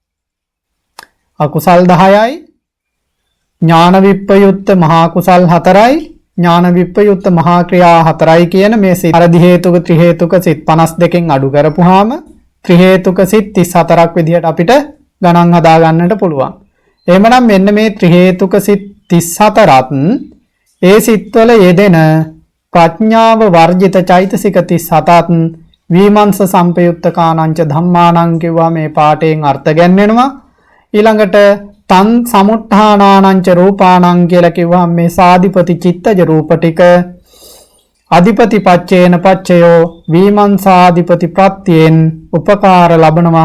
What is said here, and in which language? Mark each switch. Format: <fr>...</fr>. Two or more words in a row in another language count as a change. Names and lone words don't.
<si>අකුසල් 10යි, ඥාන විප්පයුත්ත මහා කුසල් 4යි, ඥාන විප්පයුත්ත මහා ක්‍රියා 4යි කියන මේ සිත් අර දි හේතුක ත්‍රි හේතුක සිත් 52කින් අඩු කරපුවාම ත්‍රි හේතුක සිත් 34ක් විදිහට අපිට ගණන් හදා ගන්නට පුළුවන්. එහෙමනම් මෙන්න මේ ත්‍රි හේතුක සිත් 34ත් ඒ සිත්වල යෙදෙන ප්‍රඥාව වර්ජිත චෛතසික 37ත්</si> <pi>විමංශ සම්පයුත්ත කානං ච ධම්මානං</pi> <si>කිව්වා මේ පාඩයෙන් අර්ථ ගැන්වෙනවා. ඊළඟට</si> <pi>තන් සමුට්ඨානානං ච රූපානං</pi> <si>කියලා කිව්වහම මේ සාධිපති චිත්තජ රූප ටික</si> <pi>අධිපති පච්චේන පච්චයෝ</pi> <si>විමංශාධිපති ප්‍රත්‍යයෙන් උපකාර ලබනවා.</si>